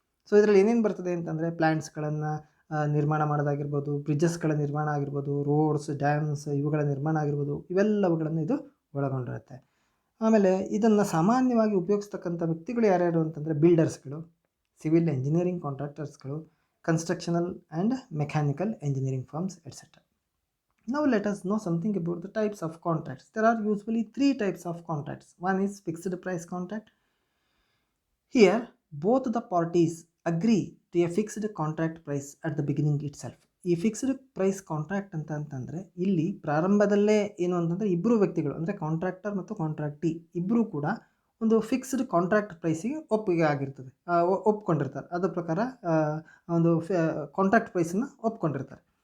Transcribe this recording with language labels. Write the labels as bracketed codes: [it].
[kn] So ಇದರಲ್ಲಿ ಏನೇನು ಬರ್ತದೆ ಅಂತಂದರೆ ಪ್ಲ್ಯಾಂಟ್ಸ್ಗಳನ್ನು ನಿರ್ಮಾಣ ಮಾಡೋದಾಗಿರ್ಬೋದು, ಬ್ರಿಡ್ಜಸ್ಗಳ ನಿರ್ಮಾಣ ಆಗಿರ್ಬೋದು, ರೋಡ್ಸ್, ಡ್ಯಾಮ್ಸ್ ಇವುಗಳ ನಿರ್ಮಾಣ ಆಗಿರ್ಬೋದು, ಇವೆಲ್ಲವುಗಳನ್ನು ಇದು ಒಳಗೊಂಡಿರುತ್ತೆ. ಆಮೇಲೆ ಇದನ್ನು ಸಾಮಾನ್ಯವಾಗಿ ಉಪಯೋಗಿಸ್ತಕ್ಕಂಥ ವ್ಯಕ್ತಿಗಳು ಯಾರ್ಯಾರು ಅಂತಂದರೆ ಬಿಲ್ಡರ್ಸ್ಗಳು, civil engineering ಕಾಂಟ್ರಾಕ್ಟರ್ಸ್ಗಳು, [en] constructional and mechanical engineering firms, etc. Now let us know something about the types of contracts. There are usually three types of contracts. One is fixed price contract. Here both the parties agree to a fixed contract price at the beginning itself. [kn] ಈ fixed price contract ಅಂತಂದರೆ ಇಲ್ಲಿ ಪ್ರಾರಂಭದಲ್ಲೇ ಏನು ಅಂತಂದರೆ ಇಬ್ಬರು ವ್ಯಕ್ತಿಗಳು ಅಂದರೆ contractor ಮತ್ತು ಕಾಂಟ್ರಾಕ್ಟಿ ಇಬ್ಬರೂ ಕೂಡ ಒಂದು ಫಿಕ್ಸ್ಡ್ ಕಾಂಟ್ರಾಕ್ಟ್ ಪ್ರೈಸಿಗೆ ಒಪ್ಪಿಗೆ ಆಗಿರ್ತದೆ, ಒಪ್ಕೊಂಡಿರ್ತಾರೆ. ಅದರ ಪ್ರಕಾರ ಒಂದು ಕಾಂಟ್ರಾಕ್ಟ್ ಪ್ರೈಸನ್ನು ಒಪ್ಕೊಂಡಿರ್ತಾರೆ.